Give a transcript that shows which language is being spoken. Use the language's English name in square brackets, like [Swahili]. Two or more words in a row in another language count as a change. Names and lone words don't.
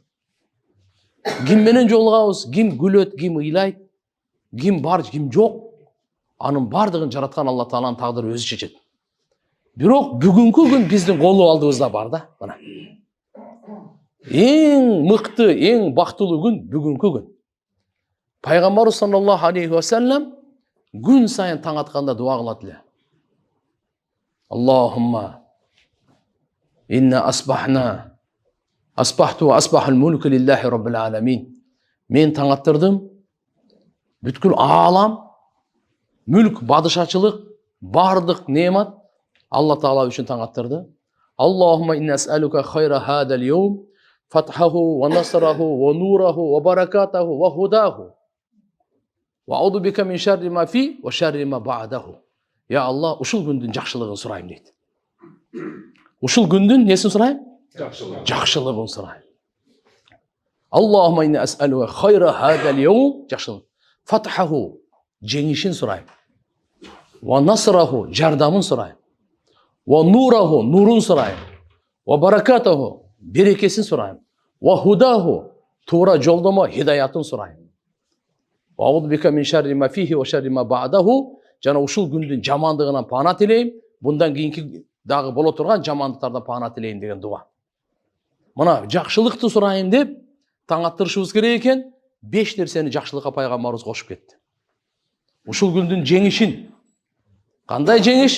[Kyrgyz] Ким менен жолугабыз, ким күлөт, ким ыйлайт, ким бар, ким жок, анын бардыгын жараткан Алла Тааланын тагдыры өзү чечет. Бирок бүгүнкү күн биздин колу алдыбызда бар да, мына. Эң мыкты, эң бактылуу күн бүгүнкү күн. Пайгамбарыбыз [Arabic] صلى الله عليه وسلم [Kyrgyz] күн сайын таң атканда дуа кылат эле. [Arabic] اللهم إنا أصبحت أصبح الملك لله رب العالمين. [Kyrgyz] Мен таң аттырдым. Бүткүл аалам, мүлк, бадышачылык, бардык неемат Алла Таала үчүн таң аттырды. [Arabic] اللهم إنا أسألك خير هذا اليوم, فتحه ونصره ونوره وبركته وهداه. وأعوذ بك من شر ما في وشر ما بعده. يا الله, [Kyrgyz] ушул күндүн жакшылыгын сурайм дейт. Ушул күндүн несин сурайм? Жакшылыгын сурайм. [Arabic] اللهم إنا أسألك خير هذا اليوم, [Kyrgyz] жакшылык. Фатхаху, жеңишин сурайм. [Arabic] ونصره, [Kyrgyz] жардамын сурайм. [Arabic] ونوره, [Kyrgyz] нурун сурайм. [Arabic] وبركته, [Kyrgyz] берекесин сурайм. [Arabic] وهداه, [Kyrgyz] туура жолдомо, хидаятын сурайм. [Arabic] وأعوذ بك من شر ما فيه وشر ما بعده. [Kyrgyz] Жана ушул күндүн жамандыгынан пана тилейм, bundan кийинки дагы боло турган жамандыктардан пана тилейм деген дуа. Мына жакшылыкты сурайм деп таң аттырышыбыз керек экен. 5 нерсени жакшылыкка пайгамбарыбыз кошуп кетти. Ушул күндүн жеңишин. Кандай жеңиш?